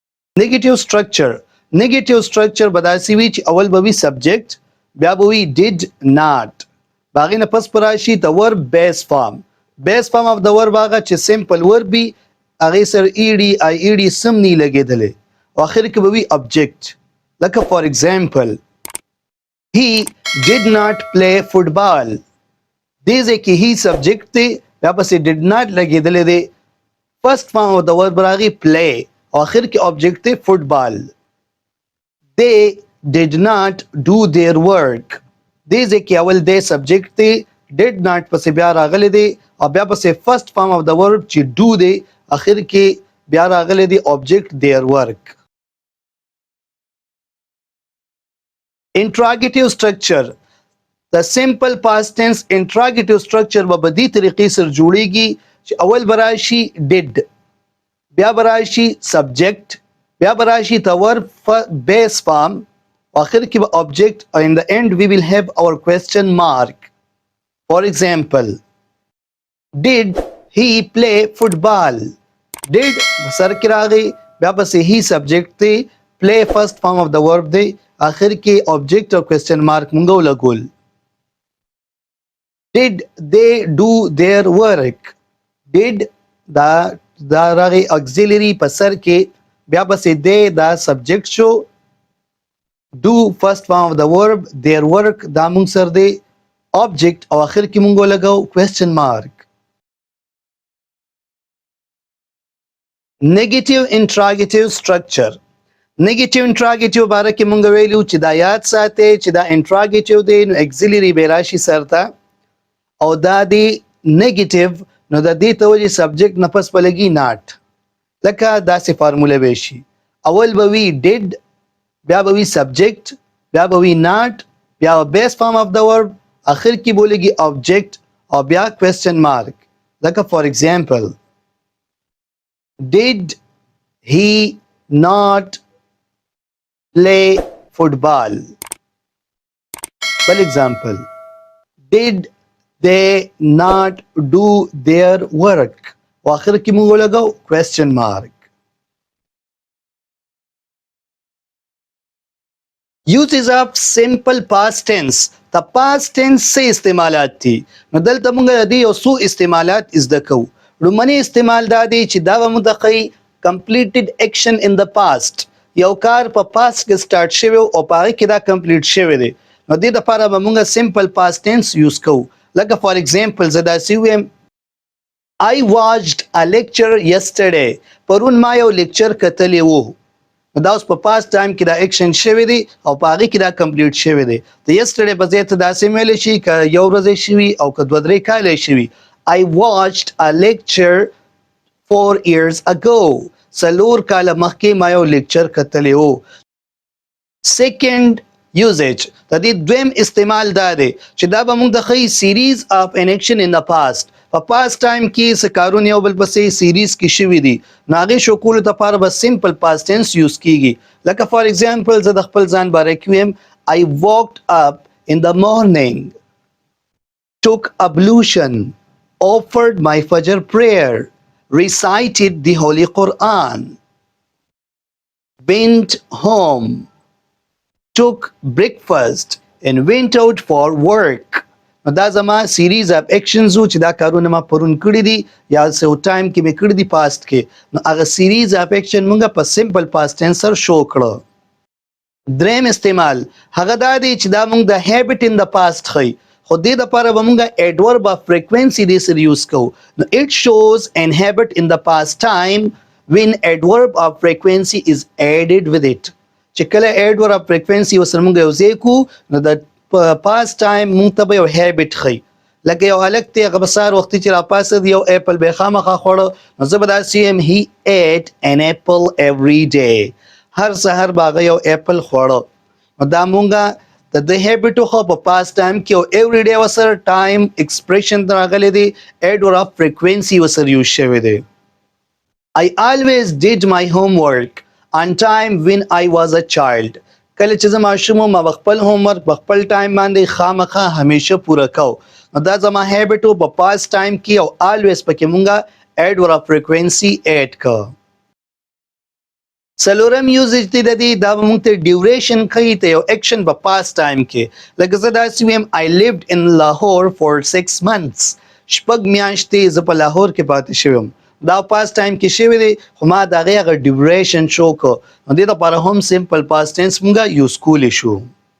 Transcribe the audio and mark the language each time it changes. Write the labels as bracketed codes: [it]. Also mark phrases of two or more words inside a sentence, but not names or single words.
[en] Negative structure. Negative structure [ps] بداسي وي چې اول به وي subject بیا به وي [en] did not [ps] باغې نه پس پر راشي د [en] verb base form. Base form of the verb [ps] هغه چې [en] simple verb [ps] وي هغې سره ed سم نه لګېدلی او اخر کې به وي object. [en] لکه for example he did not play football. [ps] دې ځای کې [en] he subject [ps] دی بیا پسې [en] did not [ps] لګېدلی دی. [en] First form of the verb راغی play [ps] او اخر کې [en] object دی football. They did not do their work. [ps] دې ځای کې اول دی subject دی [en] did not [ps] پسې بیا راغلی دی او بیا پسې [en] first form of the verb [ps] چې do دی اخر کې بیا راغلی دی [en] object their work. Interrogative structure. The simple past tense interrogative structure [ps] به بدی طریقې سره جوړیږي چې اول براشي [en] did [ps] بیا براشي [en] subject [ps] بیا براشي [en] the verb base form [ps] آخر کې به [en] object and in the end we will have our question mark. For example did he play football. did [ps] سر کې راغی بیا پسې [en] he subject دی play first form of the verb [ps] دی آخر کې [en] object او question mark [ps] مونږ ولګول. [en] Did they do their work. [ps] Did دا راغی auxiliary په سر کې بیا پسې they دا subject شو [en] do first form of the verb their work [ps] دا مونږ سر دی object او آخر کې مونږ ولګو [en] question mark. Negative interrogative structure. [ps] Negative interrogative باره کې مونږ ویلو چې دا یاد ساتئ چې دا interrogative دی نو auxiliary به راشي سرته او دا دی negative نو د دې ته وایي subject نه پس به لګي not. لکه داسې فارموله به شي اول به وي did بیا به وي subject بیا به وي not بیا [en] base form of the verb [ps] اخر کې به لګي object او بیا [en] question mark. لکه for example did he not play football. For example did they not do their work [ps] واخر کې موږ لګاو [en] question mark. Uses of simple past tense. The past tense [ps] سے استعمالات دي نو دلته موږ د یو څو استعمالات زده کوو. لومړنی استعمال دا دی چې دا به مدقي [en] completed action in the past [ps] یو کار په past کې start شوی او په هغه کې دا complete شوی دی نو دې لپاره به موږ [en] simple past tense use [ps] کوو. [en] لکه for example [ps] زه داسې ویم [en] I watched a lecture yesterday. [ps] پرون ما یو لیکچر کتلی وو نو دا اوس په past time کې دا action شوی دی او په هغه کې دا complete شوی دی. د yesterday په ځای ته داسې ویلی شي که یو ورځ شوي او که 2-3 کاله شوي. [en] I watched a lecture 4 years ago. [ps] څلور کاله مخکې ما یو لیکچر کتلی وو. [en] Second usage. [ps] د دې دویم استعمال دا دی چې دا به موږ د ښیي [en] series of an action in the past. [ps] په [en] past time [ps] کې څه کارونه یو بل پسې series کې شوي دي نو هغې شو کولو دپاره به [en] simple past tense use [ps] کیږي. [en] لکه for example زه د خپل ځان باره کې ویم I woke up in the morning, took ablution, offered my Fajr prayer, recited the Holy Quran, went home, took breakfast and went out for work. [ps] نو دا زما [en] series of actions [ps] چې دا کارونه ما پرون کړي دي یا څه ټایم کې مې کړي دي past کې نو هغه [en] series of action [ps] موږ په [en] simple past tense [ps] سره شو کړو. دریم استعمال هغه دا دی چې دا موږ د [en] habit in the past [ps] ښیي خو دې دپاره به موږ [en] adverb of frequency [ps] دې سره یوز کوو. [en] نو it shows an habit in the past time when adverb of frequency is added with it. [ps] چې کله [en] adverb of frequency [ps] ورسره موږ یو ځای کړو نو د [en] past time [ps] موږ ته به یو habit ښیي. لکه یو هلک دی هغه به سهار وختي چې راپاڅېد یو ایپل به یې خامخا خوړه نو زه به داسې یم [en] he ate an apple every day. [ps] هر سهار به هغه یو ایپل خوړه نو دا مونږه د دې habit خو په [en] past time [ps] کې یو [en] every day [ps] ورسره [en] time expression [ps] راغلی دی [en] adverb of frequency [ps] ورسره یوز شوی دی. [en] I always did my homework on time when I was a child. [ps] کله چې زه ماشوم وم ما خپل هومورک په خپل ټایم باندې خامخا همیشه پوره کو نو دا زما هیبټ و په [en] past time [ps] کې او always پکې مونږه [en] adverb of frequency add [ps] کو. څلورم یوزیج دی د دې دا به موږ ته ډیوریشن ښیي ته یو اکشن په [en] past time [ps] کې لکه زه داسې ویم [en] I lived in Lahore for 6 months [ps] شپږ میاشتې زه په لاهور کې پاتې شوی یم دا [en] past time [ps] کې شوی دی خو ما د هغې هغه ډیوریشن شو کړ نو دې دپاره هم [en] simple past tense [ps] موږ یوز کولی شو